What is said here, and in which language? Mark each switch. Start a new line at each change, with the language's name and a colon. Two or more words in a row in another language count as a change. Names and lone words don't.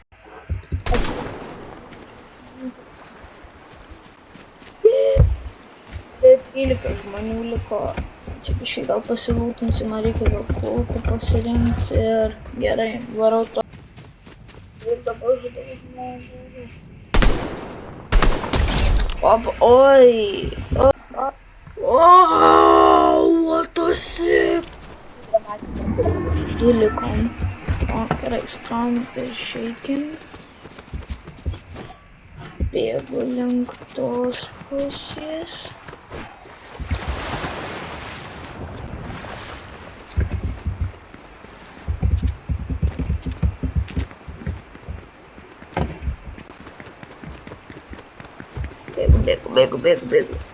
Lithuanian: Bet 13 žmonių liko. Čia kažkai gal pasilūtinsiu, man reikia gal kulkų pasirinkti ir gerai, varau to. Ir dabar žudau žmogų. Oi!
English: What the sick?
Lithuanian: Du likom. Gerai,
English: Storm is shaking.
Lithuanian: Bėgu link tos pusės. Bėgu.